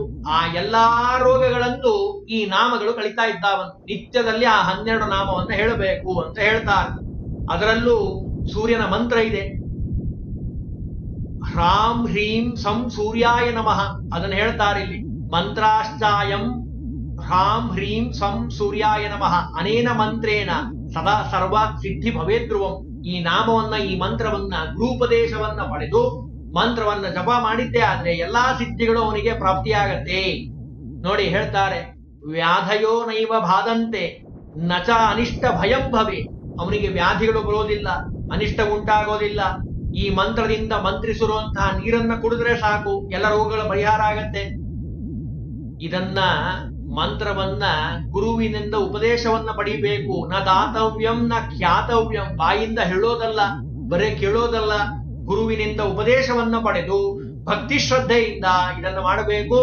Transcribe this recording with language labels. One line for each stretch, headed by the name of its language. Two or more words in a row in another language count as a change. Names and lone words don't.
Kannada: ಆ ಎಲ್ಲಾ ರೋಗಗಳನ್ನು ಈ ನಾಮಗಳು ಕಳೀತಾ ಇದ್ದಾವಂತ. ನಿತ್ಯದಲ್ಲಿ ಆ 12 ನಾಮವನ್ನು ಹೇಳಬೇಕು ಅಂತ ಹೇಳ್ತಾರೆ. ಅದರಲ್ಲೂ ಸೂರ್ಯನ ಮಂತ್ರ ಇದೆ.
Sanskrit: ಹ್ರಾಂ ಹ್ರೀಂ ಸಂ ಸೂರ್ಯಾಯ ನಮಃ,
Kannada: ಅದನ್ನು ಹೇಳ್ತಾರೆ ಇಲ್ಲಿ.
Sanskrit: ಮಂತ್ರಾಶ್ಚಾಯಂ ಹ್ರಾಂ ಹ್ರೀಂ ಸಂ ಸೂರ್ಯಾಯ ನಮಃ ಅನೇನ ಮಂತ್ರೇಣ ಸದಾ ಸರ್ವ ಸಿದ್ಧಿ ಭವೇದ್ರುವಂ.
Kannada: ಈ ನಾಮವನ್ನ, ಈ ಮಂತ್ರವನ್ನ, ಗುರುಪದೇಶವನ್ನ ಪಡೆದು ಮಂತ್ರವನ್ನ ಜಪ ಮಾಡಿದ್ದೇ ಆದ್ರೆ ಎಲ್ಲಾ ಸಿದ್ಧಿಗಳು ಅವನಿಗೆ ಪ್ರಾಪ್ತಿಯಾಗತ್ತೆ. ನೋಡಿ ಹೇಳ್ತಾರೆ,
Sanskrit: ವ್ಯಾಧಯೋ ನೈವ ಬಾಧಂತೆ ನಚ ಅನಿಷ್ಟ ಭಯಂ ಭವೆ.
Kannada: ಅವನಿಗೆ ವ್ಯಾಧಿಗಳು ಬರೋದಿಲ್ಲ, ಅನಿಷ್ಟ ಉಂಟಾಗೋದಿಲ್ಲ. ಈ ಮಂತ್ರದಿಂದ ಮಂತ್ರಿಸಿರುವಂತಹ ನೀರನ್ನ ಕುಡಿದ್ರೆ ಸಾಕು, ಎಲ್ಲ ರೋಗಗಳ ಪರಿಹಾರ ಆಗತ್ತೆ. ಇದನ್ನ ಮಂತ್ರವನ್ನ ಗುರುವಿನಿಂದ ಉಪದೇಶವನ್ನ ಪಡಿಬೇಕು.
Sanskrit: ನ ದಾತವ್ಯಂ ನ ಖ್ಯಾತವ್ಯಂ,
Kannada: ಬಾಯಿಂದ ಹೇಳೋದಲ್ಲ, ಬರೇ ಕೇಳೋದಲ್ಲ, ಗುರುವಿನಿಂದ ಉಪದೇಶವನ್ನ ಪಡೆದು ಭಕ್ತಿ ಶ್ರದ್ಧೆಯಿಂದ ಇದನ್ನು ಮಾಡಬೇಕು.